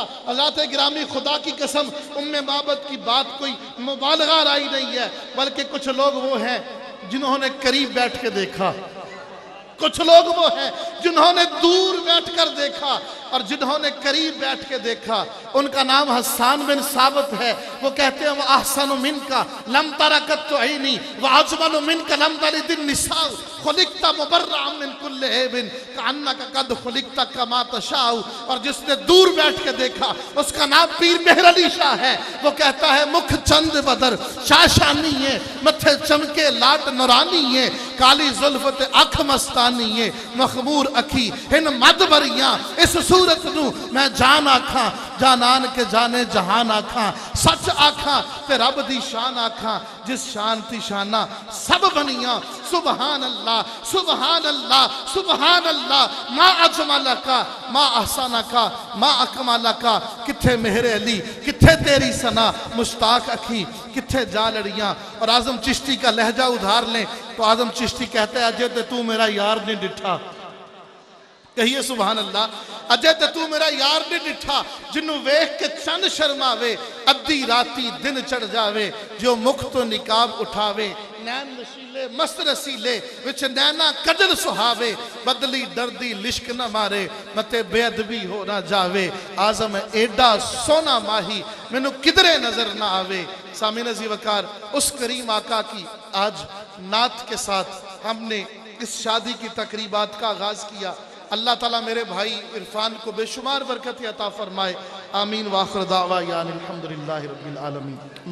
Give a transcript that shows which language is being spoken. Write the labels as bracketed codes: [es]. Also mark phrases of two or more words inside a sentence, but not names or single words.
[ur] حضرات گرامی خدا کی قسم ام معبد کی بات کوئی مبالغہ رائی نہیں ہے، بلکہ کچھ لوگ وہ ہیں جنہوں نے قریب بیٹھ کے دیکھا، کچھ لوگ وہ ہیں جنہوں نے دور بیٹھ کر دیکھا، اور جنہوں نے قریب بیٹھ کے دیکھا۔ ان کا نام حسان بن ثابت ہے۔ وہ کہتے ہیں [ar] وَأَحْسَنُ مِنْكَ لَمْ تَرَ قَطُّ عَيْنِي وَأَجْمَلُ مِنْكَ لَمْ تَلِدِ النِّسَاءُ خُلِقْتَ مُبَرَّأً مِنْ كُلِّ عَيْبٍ كَأَنَّكَ قَدْ خُلِقْتَ كَمَا تَشَاءُ۔ [ur] اور جس نے دور بیٹھ کے دیکھا اس کا نام پیر مہر علی شاہ ہے۔ وہ کہتا ہے [pa] مکھ چند بدر شاشانی ہے، متھے چمکے لاٹ نورانی ہے، کالی زلفت اکھ مستانی ہے، مخمور اکھی ہن مد بریاں، اس صورت نو میں جان آکھاں، جانان کے جانے جہان آکھاں، سچ آکھاں تے رب دی شان آکھاں، جس شان تی شانہ سب بنیاں۔ [ar] سبحان اللہ سبحان اللہ سبحان اللہ، ما اجملکا ما احسنکا ما اکملکا۔ [pa] کتھے مہر علی، کتھے تیری ثنا، مشتاق اکھی کتھے جا لڑیاں۔ [ur] اور اعظم چشتی کا لہجہ ادھار لیں تو اعظم چشتی کہتے ہیں [pa] اجے تے تو میرا یار نہیں ڈٹھا۔ کہیے [ar] سبحان اللہ، [pa] اجے تے تو میرا یار نہیں ڈٹھا، جنوں ویکھ کے چند شرماوے، ادھی راتی دن چڑھ جاوے، جو مکھ تو نقاب اٹھاوے، نین نشیلے مست رسیلے وچ نینا کجل سہاوے، بدلی ڈردی لشک نہ مارے، متے بے ادبی ہو نہ جاوے، اعظم ایڈا سونا ماہی مینوں کدرے نظر نہ آوے۔ [ur] سامعین عزیز وقار، اس کریم آقا کی آج نعت کے ساتھ ہم نے اس شادی کی تقریبات کا آغاز کیا۔ اللہ تعالیٰ میرے بھائی عرفان کو بے شمار برکت عطا فرمائے، آمین۔ [ar] وآخر دعویٰ یعنی الحمدللہ رب العالمین۔